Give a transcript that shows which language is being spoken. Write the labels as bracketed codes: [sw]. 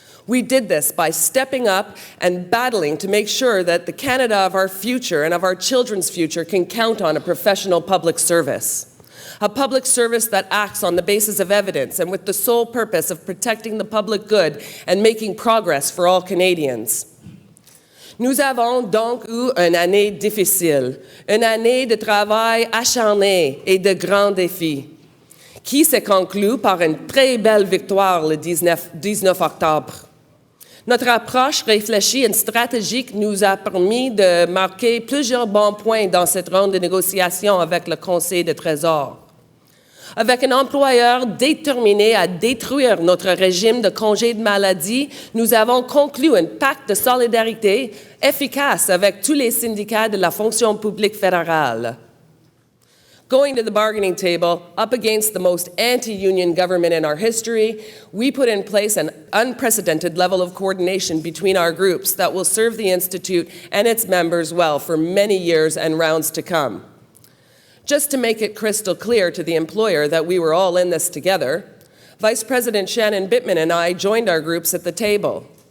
[en] We did this by stepping up and battling to make sure that the Canada of our future and of our children's future can count on a professional public service. A public service that acts on the basis of evidence and with the sole purpose of protecting the public good and making progress for all Canadians. [fr] Nous avons donc eu une année difficile, une année de travail acharné et de grands défis, qui s'est conclue par une très belle victoire le 19 octobre. Notre approche réfléchie et stratégique nous a permis de marquer plusieurs bons points dans cette ronde de négociations avec le Conseil du Trésor. Avec un employeur déterminé à détruire notre régime de congé de maladie, nous avons conclu un pacte de solidarité efficace avec tous les syndicats de la fonction publique fédérale. [en] Going to the bargaining table, up against the most anti-union government in our history, we put in place an unprecedented level of coordination between our groups that will serve the Institute and its members well for many years and rounds to come. Just to make it crystal clear to the employer that we were all in this together, Vice President Shannon Bittman and I joined our groups at the table.